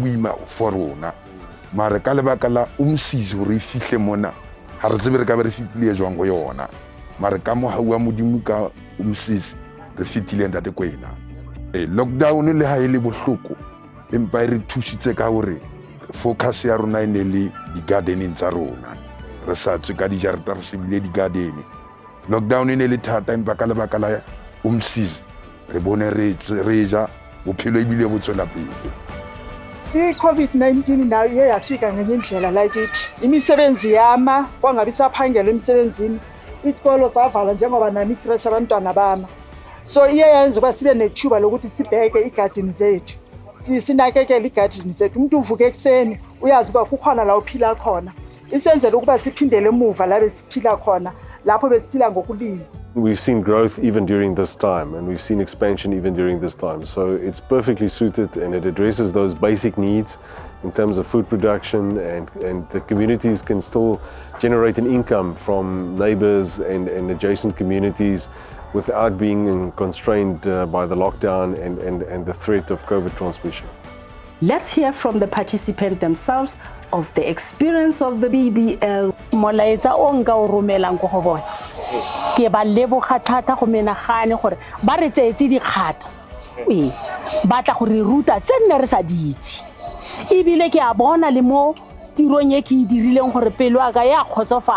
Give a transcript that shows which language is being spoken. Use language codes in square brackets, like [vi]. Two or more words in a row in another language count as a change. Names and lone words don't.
[st] boima for rona mare ka lebaka la Umsizi re fihle mona ha re tsebe re ka be re fitile jwang go yona mare ka mo haua modimo ka Umsizi re fitile ntate kwena lockdown le ha e le bohloko empa re thusitse ka hore focus ya rona e ne le di gardening tsa rona re sa tswe ka dijarata re sebile di garden lockdown e ne le thata empa ka lebaka la Umsizi re bone re ja bophelo ebile bo tswela pele [zu] i-COVID-19 nayo iye yafika ngenye indlela lakithi imisebenzi yama kwangabi saphangela emsebenzini isikolo savala njengoba nami fresh abantwana bama so iye yenza uba sibe nethuba lokuthi sibheke igadini zethu sinakekele igadini zethu umuntu uvuka ekuseni uyazi uba kukhona la uphila khona isenzele ukuba siphindele emuva la besiphila khona lapho besiphila ngokulima. [en] We've seen growth even during this time, and we've seen expansion even during this time. So it's perfectly suited, and it addresses those basic needs in terms of food production, and the communities can still generate an income from neighbors and adjacent communities without being constrained by the lockdown and the threat of COVID transmission. Let's hear from the participants themselves of the experience of the BBL. [tn] Molaetsa o nka o romelang go go bona ke ba leboga thata go menagane gore ba re tseetse dikgato ba tla go re ruta tse nne re sa ditse ebile ke a bona le mo tirong e ke e dirileng gore pelo aka ya kgotsofala.